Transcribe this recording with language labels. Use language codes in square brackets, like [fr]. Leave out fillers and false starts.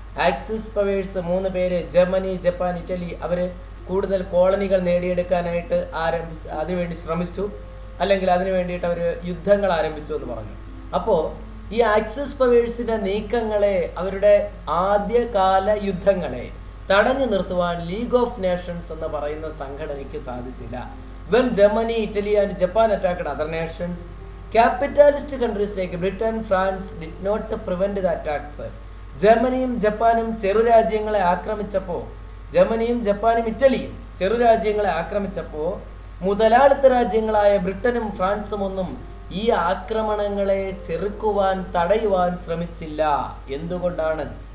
[ml] Axis powers 3 പേര്, Germany, Japan, Italy, അവർ കൂടുതൽ കോളനികൾ നേടിയെടുക്കാനായിട്ട് അതിനുവേണ്ടി ശ്രമിച്ചു, അല്ലെങ്കിൽ അതിനു വേണ്ടിയിട്ട് അവർ യുദ്ധങ്ങൾ ആരംഭിച്ചു എന്ന് പറഞ്ഞു. അപ്പോൾ ഈ ആക്സിസ് പവേഴ്സിന്റെ നീക്കങ്ങളെ, അവരുടെ ആദ്യകാല യുദ്ധങ്ങളെ തടഞ്ഞു നിർത്തുവാൻ ലീഗ് ഓഫ് നേഷൻസ് എന്ന് പറയുന്ന സംഘടനയ്ക്ക് സാധിച്ചില്ല. [en] When Germany, Italy and Japan attacked other nations, capitalist countries like Britain, France did not prevent the attacks. [ml] ജർമ്മനിയും ജപ്പാനും ചെറുരാജ്യങ്ങളെ ആക്രമിച്ചപ്പോൾ, ജർമ്മനിയും ജപ്പാനും ഇറ്റലിയും ചെറുരാജ്യങ്ങളെ ആക്രമിച്ചപ്പോൾ മുതലാളിത്ത രാജ്യങ്ങളായ ബ്രിട്ടനും ഫ്രാൻസും ഒന്നും ഈ ആക്രമണങ്ങളെ ചെറുക്കുവാൻ, തടയുവാൻ ശ്രമിച്ചില്ല. എന്തുകൊണ്ടാണ്?